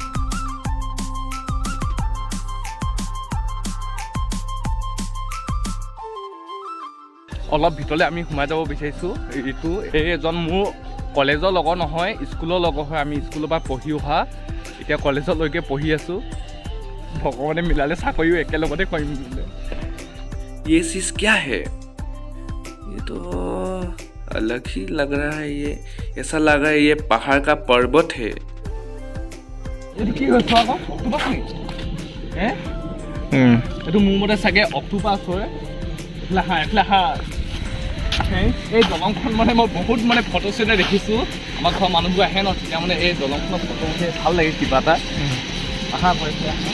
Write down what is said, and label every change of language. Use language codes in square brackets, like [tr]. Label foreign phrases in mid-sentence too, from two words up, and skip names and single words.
[as] অলপ ভিতৰলৈ আমি সোমাই যাব বিচাৰিছোঁ এইটো এই এজন মোৰ কলেজৰ লগৰ নহয় স্কুলৰ লগৰ হয় আমি স্কুলৰ পৰা পঢ়ি অহা এতিয়া কলেজলৈকে পঢ়ি আছোঁ ভগৱানে মিলালে চাকৰিও একেলগতে কৰিম বোলে [hi] ये चीज़ क्या है ये तो अलग ही लग रहा है ये ऐसा लग रहा है ये पहाड़ का पर्वत है [as] এইটো কি হৈছে আকৌ অক্টোপাছ নেকি এইটো মোৰ মতে চাগে অক্টোপাছ হয় এইফালে হা এই দলংখন মানে মই বহুত মানে ফটো চটোতে দেখিছোঁ আমাৰ ঘৰৰ মানুহবোৰ আহে ন তেতিয়া মানে এই দলংখনৰ ফটো উঠে ভাল লাগে কিবা এটা আহা কৰিছে